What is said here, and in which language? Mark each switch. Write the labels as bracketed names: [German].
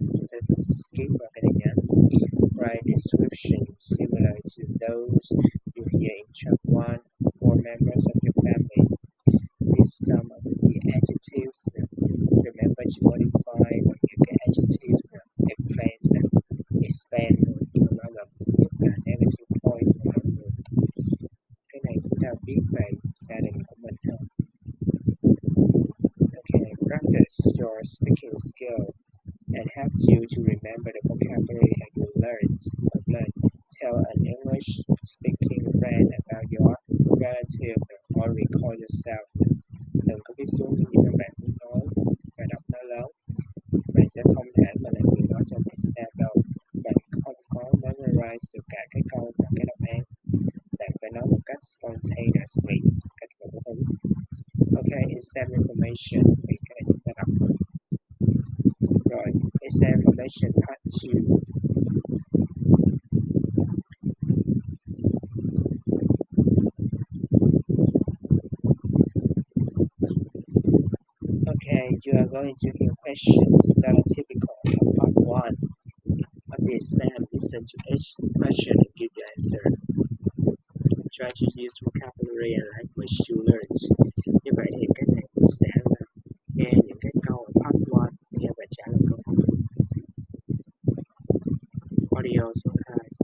[English] Just skip [Vietnamese] qua cái này nha. [English] Write descriptions similar to those you hear in track 1 for members of your family. Use some of the adjectives. Remember to modify or [Vietnamese] những cái [English] adjectives explain and expand [Vietnamese] nó là tiếp là [English] negative point [Vietnamese] của mọi người. Cái này chúng ta biết về gia đình của mình hơn. [English] Okay, practice your speaking skill and help you to remember the vocabulary that you learned. Tell an English-speaking friend about your relative or recall yourself. [Vietnamese] Đừng có viết xuống những gì mà bạn muốn nói và đọc nó lớn. Bạn sẽ không thể mà làm điều đó trong exam đâu. Bạn không có memorize được cả cái câu và cái đáp án. Bạn phải nói một cách spontaneously, cách ngẫu hứng. [English] Okay, exam information. [Vietnamese] Thì cái này chúng ta đọc rồi. Rồi, [English] exam information part 2. Okay, you are going to hear questions that are typical of part 1 of the exam. Listen to each question and give the answer. Try to use vocabulary and language you learned. [Vietnamese] Như vậy thì cái này mình sẽ nghe những cái câu ở part 1, nghe và trả lời câu hỏi. Audio số 2.